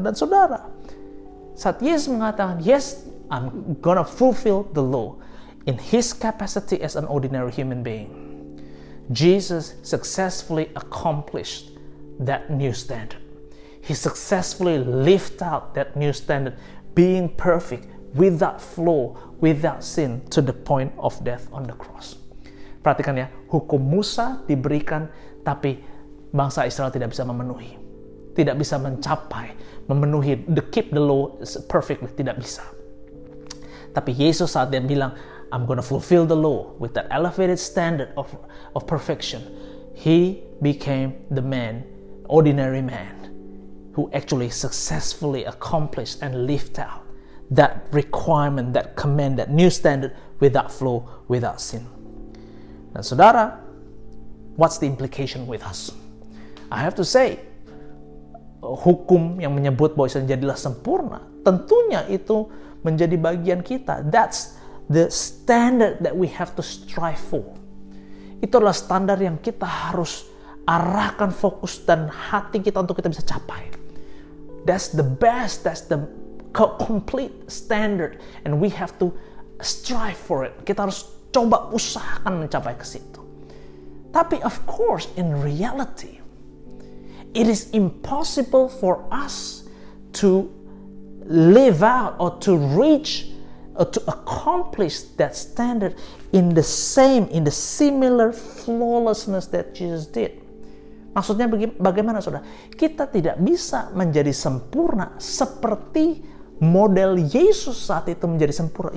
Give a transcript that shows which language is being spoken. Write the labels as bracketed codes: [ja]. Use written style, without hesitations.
[id] Dan saudara, saat Yesus mengatakan, [en] yes, I'm gonna fulfill the law in his capacity as an ordinary human being, Jesus successfully accomplished that new standard. He successfully lived out that new standard, being perfect, without flaw, without sin, to the point of death on the cross. [id] Perhatikan ya, hukum Musa diberikan, tapi bangsa Israel tidak bisa memenuhi. Tidak bisa memenuhi, [en] keep the law perfectly, [id] tidak bisa. Tapi Yesus saat dia bilang, [en] I'm gonna fulfill the law with that elevated standard of perfection, he became the man, ordinary man, who actually successfully accomplished and lived out that requirement, that command, that new standard without flaw, without sin. [id] Dan saudara, [en] what's the implication with us? I have to say, [id] hukum yang menyebut bahwa jadilah sempurna, tentunya itu menjadi bagian kita. [en] That's the standard that we have to strive for. [id] Itu adalah standar yang kita harus arahkan fokus dan hati kita untuk kita bisa capai. [en] That's the best, that's the complete standard, and we have to strive for it. [id] Kita harus coba usahakan mencapai ke situ. [en] Tapi of course, in reality, it is impossible for us to live out or to reach or to accomplish that standard in the similar flawlessness that Jesus did. [id] Maksudnya bagaimana saudara? Kita tidak bisa menjadi sempurna seperti model Yesus saat itu menjadi sempurna.